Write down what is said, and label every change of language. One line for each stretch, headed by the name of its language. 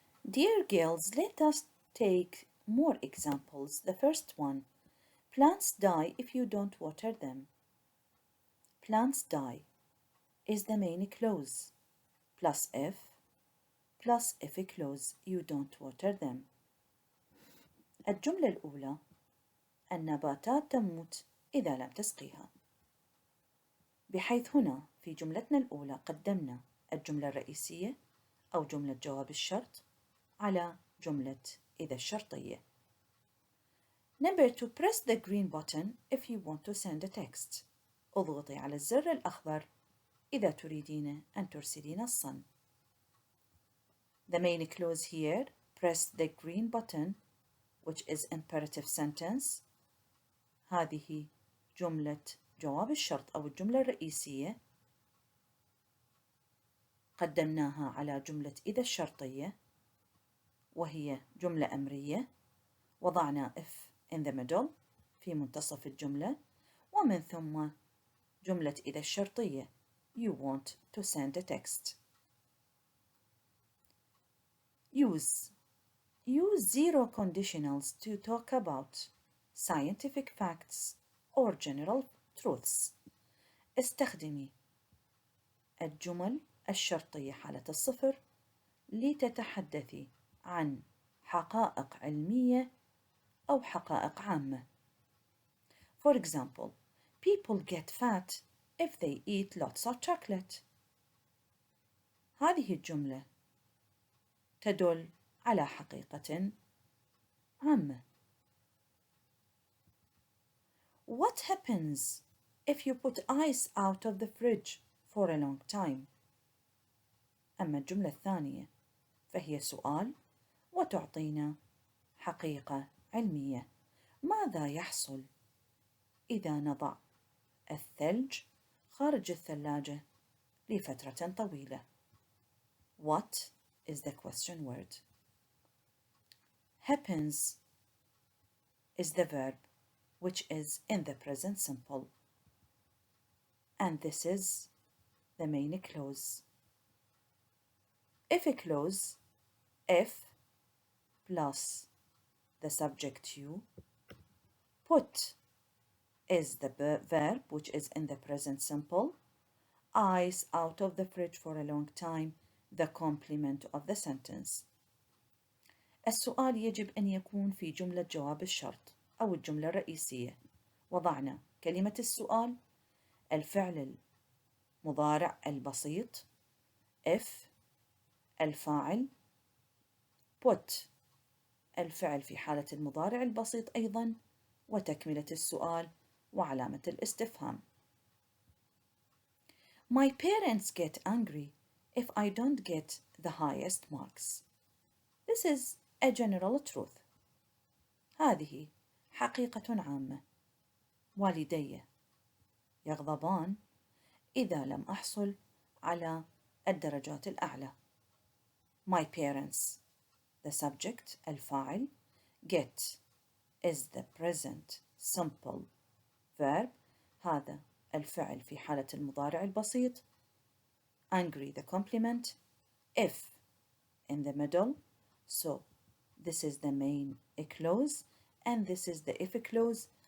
English: Dear girls, let us take more examples. The first one, plants die if you don't water them. Plants die is the main clause plus if clause you don't water them.
Arabic: الجملة الأولى النباتات تموت إذا لم تسقيها، بحيث هنا في جملتنا الأولى قدمنا الجملة الرئيسية أو جملة جواب الشرط على جملة إذا الشرطية.
English: Number 2, press the green button if you want to send a text.
Arabic: اضغطي على الزر الأخضر إذا تريدين أن ترسلين نصاً.
English: The main clause here, press the green button, which is imperative sentence.
Arabic: هذه جملة جواب الشرط أو الجملة الرئيسية، قدمناها على جملة إذا الشرطية، وهي جملة أمرية. وضعنا
English: if in the middle
Arabic: في منتصف الجملة، ومن ثم جملة إذا الشرطية
English: you want to send a text. Use Use zero conditionals to talk about scientific facts or general truths.
Arabic: استخدمي الجمل الشرطية حالة الصفر لتتحدثي عن حقائق علمية أو حقائق عامة.
English: For example, people get fat if they eat lots of chocolate.
Arabic: هذه الجملة تدل على حقيقة عامة.
English: What happens if you put ice out of the fridge for a long time?
Arabic: أما الجملة الثانية فهي سؤال وتعطينا حقيقة علمية. ماذا يحصل إذا نضع الثلج خارج الثلاجة لفترة طويلة؟
English: What is the question word? Happens is the verb which is in the present simple. And this is the main clause. If a clause, if plus the subject you, put is the verb which is in the present simple, ice out of the fridge for a long time, the complement of the sentence.
Arabic: السؤال يجب أن يكون في جملة جواب الشرط أو الجملة الرئيسية. وضعنا كلمة السؤال، الفعل المضارع البسيط، if الفاعل، put الفعل في حالة المضارع البسيط أيضا، وتكملة السؤال وعلامة الاستفهام.
English: My parents get angry if I don't get the highest marks. This is a general truth.
Arabic: هذه حقيقة عامة. والدي يغضبان إذا لم أحصل على الدرجات الأعلى.
English: My parents, the subject الفاعل، get is the present simple verb،
Arabic: هذا الفعل في حالة المضارع البسيط،
English: angry the complement، if in the middle، so this is the main clause and this is the if clause.